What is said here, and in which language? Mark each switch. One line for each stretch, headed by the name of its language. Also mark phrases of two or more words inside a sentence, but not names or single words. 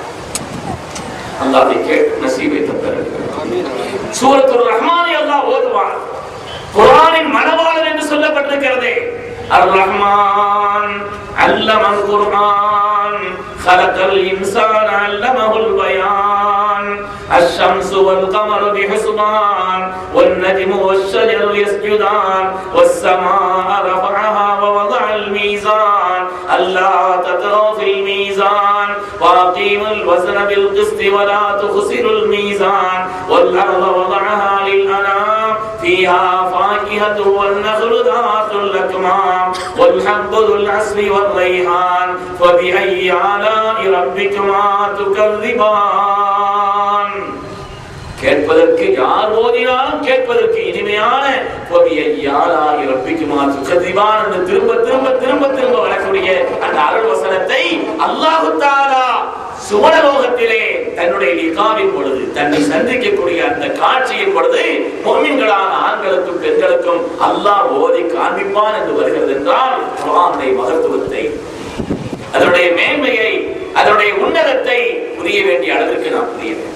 Tamil: அல்லாஹ்வை கேட்டு நசீபை தந்திருக்கிறார். சூரத்துர் ரஹ்மானை அல்லாஹ் ஓதுவான். குர்ஆனின் மனவாளன் என்று சொல்லப்பட்டிருக்கிறது.
Arabic: الرحمن علم القرآن خلق الإنسان علمه البيان الشمس والقمر بحسبان والنجم والشجر يسجدان والسماء رفعها ووضع الميزان ألا تطغوا في الميزان وأقيموا الوزن بالقسط ولا تخسروا الميزان والأرض وضعها للأنام فيها فاكهة والنخل ذات الأكمام والحب ذو العصف والريحان فبأي آلاء ربكما تكذبان.
Tamil: கேட்பதற்கு யார் ஓதினாலும் கேட்பதற்கு இனிமையான திரும்ப திரும்ப திரும்ப திரும்ப வரக்கூடிய அந்த அருள் வசனத்தை அல்லாஹ் தஆலா சுவனலோகத்திலே தன்னுடைய லிகாவின் பொழுது, தன்னை சந்திக்கக்கூடிய அந்த காட்சியின் பொழுது முஃமின்களான ஆண்களுக்கும் பெண்களுக்கும் அல்லாஹ் ஓதி காண்பிப்பான் என்று வருகிறது என்றால் குர்ஆனுடைய மகத்துவத்தை, அதனுடைய மேன்மையை, அதனுடைய உன்னதத்தை புரிய வேண்டிய அளவிற்கு நாம் புரிய வேண்டும்.